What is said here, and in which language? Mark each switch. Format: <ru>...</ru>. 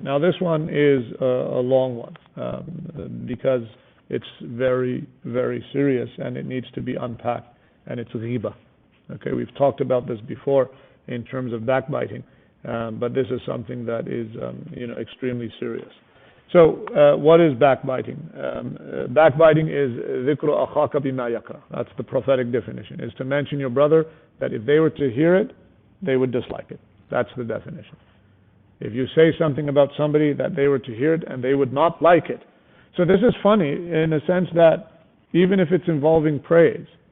<en>Now this one is a long one, because it's very, very serious and it needs to be unpacked, and it's ghiba. Okay, we've talked about this before in terms of backbiting, but this is something that is extremely serious. So what is backbiting? Backbiting is</en> <ar>ذِكْرُ أَخَاكَ بِمَا يَكْرَهُ.</ar> <en>That's the prophetic definition, is to mention your brother that if they were to hear it, they would dislike it. That's the definition. If you say something about somebody that they were to hear it and they would not like it. So this is funny in a sense that even if it's involving praise.</en>